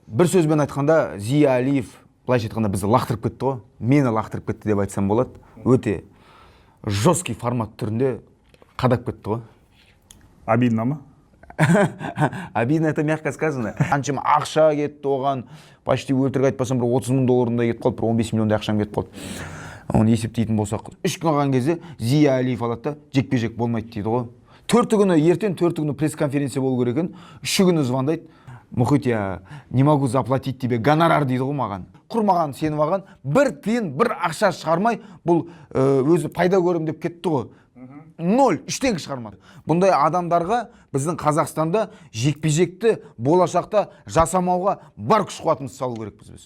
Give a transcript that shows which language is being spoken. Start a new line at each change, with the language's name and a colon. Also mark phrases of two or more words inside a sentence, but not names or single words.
Kazakh: бір сөзбен айтқанда Зия Алиев былайша айтқанда бізді лақтырып кетті ғой. Мені лақтырып кетті деп айтсам болады. Өте
Russian: жесткий формат
Kazakh: түрінде қадап кетті ғой. Обидно ма?
Russian: Обидно, это мягко сказано.
Kazakh: Қаншама ақша кетті оған, почти өлтірік айтпасам бір 30 мың долларындай кетіп қалды, бір 15 миллиондай ақшам кетіп қалды. Оны есептейтін болсақ, 3 күн қалған кезде Зия Алиев алады да, жекпе-жек болмайды дейді ғой. 4 күні ертең, 4 күні пресс-конференция болу керек екен. 3 күні звондайды. Мұхит,
Russian: я не могу заплатить тебе гонорар
Kazakh: дейді ғой маған. Құрмаған сеніп алған, бір тиын, бір ақша шығармай, бұл өзі пайда көрем деп кетті ғой. 0, 3 шығармады. Бұндай адамдарға біздің Қазақстанда жекпе-жекті болашақта жасамауға бар күш қуатымызды салу керекпіз біз.